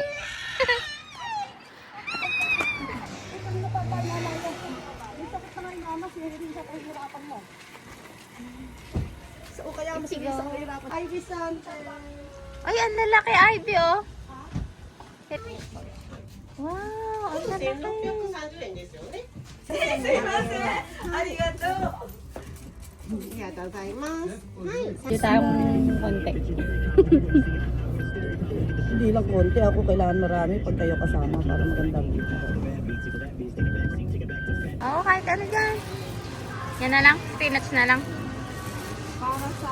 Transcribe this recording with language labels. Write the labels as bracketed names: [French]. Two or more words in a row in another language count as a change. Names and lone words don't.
[Filipino] So, kaya mas Sige. sa kahirapan. Ivy Center. Ay, ang lalaki Ivy, oh. Wow, ang lalaki. [Japanese] Arigato. Arigato gozaimasu. [Filipino] Dito tayong konti. Hindi lang konti. Ako kailangan marami pag kayo kasama para magandang video. Oo, kahit ano dyan. Yan na lang, spinach na lang. Para sa?